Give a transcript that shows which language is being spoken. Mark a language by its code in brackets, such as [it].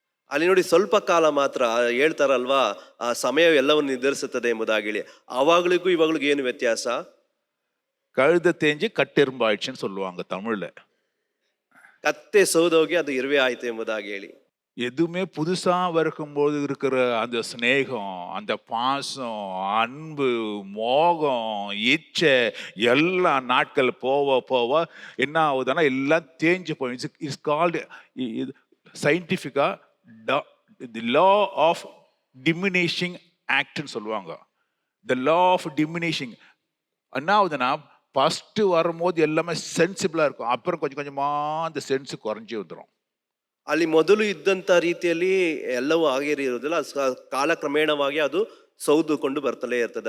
[kn] ಅಲ್ಲಿ ನೋಡಿ ಸ್ವಲ್ಪ ಕಾಲ ಮಾತ್ರ ಹೇಳ್ತಾರಲ್ವಾ, ಆ ಸಮಯ ಎಲ್ಲವನ್ನು ನಿರ್ಧರಿಸುತ್ತದೆ ಎಂಬುದಾಗಿ ಹೇಳಿ. ಅವಾಗಳಿಗೂ ಇವಾಗಳಿಗೂ ಏನು ವ್ಯತ್ಯಾಸ? [ta] கழுத தேஞ்சு கட்டெரும்பாயிடுச்சுன்னு சொல்லுவாங்க தமிழ்ல. [kn] ಕತ್ತೆ ಸೋದೋಗಿ ಅದು ಇರುವೆ ಆಯ್ತು ಎಂಬುದಾಗಿ ಹೇಳಿ. [ta] எதுவுமே புதுசா வரும்போது இருக்கிற அந்த ஸ்நேகம், அந்த பாசம், அன்பு, மோகம், இச்சை எல்லாம் நாட்கள் போக போக என்ன ஆகுதுன்னா எல்லாம் தேஞ்சு போயிடுச்சு. [en] it's called சயின்டிஃபிக்கா the law of diminishing ஆக்ட்னு [ta] சொல்லுவாங்க. [en] the law of diminishing [ta] என்ன ஆகுதுன்னா, ஃபர்ஸ்ட் வரும்போது எல்லாமே சென்சிபிளா இருக்கும், அப்புறம் கொஞ்சம் கொஞ்சமா அந்த சென்ஸ் குறைஞ்சி வந்துடும். [kn] ಅಲ್ಲಿ ಮೊದಲು ಇದ್ದಂತ ರೀತಿಯಲ್ಲಿ ಎಲ್ಲವೂ ಹಾಗೆ ಇರುವುದಿಲ್ಲ, ಕಾಲಕ್ರಮೇಣವಾಗಿ ಅದು ಸೌದುಕೊಂಡು ಬರ್ತಲೇ ಇರ್ತದೆ.